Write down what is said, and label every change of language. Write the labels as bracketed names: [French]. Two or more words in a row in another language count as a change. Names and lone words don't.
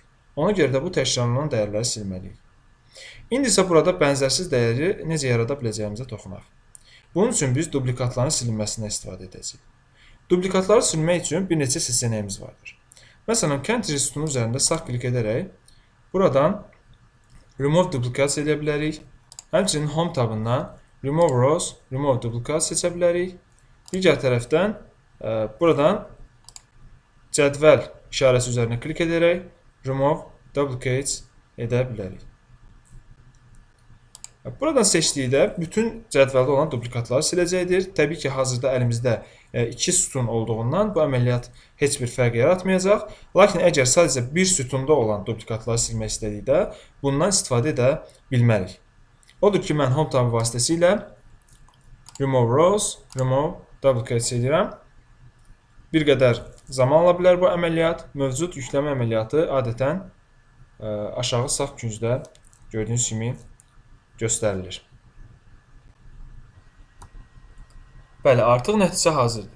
[Azerbaijani] Ona görə də bu təkrarlanan dəyərləri silməliyik. İndi isə burada bənzərsiz dəyəri necə yarada biləcəyimizə toxunaq. Bunun üçün biz duplikatların silinməsindən istifadə edəcəyik. Duplikatları silmək üçün bir neçə seçənəyimiz vardır. Məsələn, country sütunu üzərində sağ klik edərək buradan [English] remove duplicate [Azerbaijani] edə bilərik. Həmçinin [English] home tabından remove rows, remove duplicate [Azerbaijani] seçə bilərik. Digər tərəfdən buradan cədvəl işarəsi üzərinə klik edərək [English] remove duplicates [Azerbaijani] edə bilərik. Buradan seçdikdə bütün cədvəldə olan duplikatları siləcəkdir. Təbii ki, hazırda əlimizdə iki sütun olduğundan bu əməliyyat heç bir fərq yaratmayacaq. Lakin əgər sadəcə bir sütunda olan duplikatları silmək istədikdə bundan istifadə edə bilmərik. Odur ki, mən [English] home tab [Azerbaijani] vasitəsilə [English] remove rows, remove duplicates [Azerbaijani] edirəm. Bir qədər zaman ala bilər bu əməliyyat. Mövcud yükləmə əməliyyatı adətən aşağı sağ küncdə gördüyünüz kimi göstərilir. Bəli, artıq nəticə hazırdır.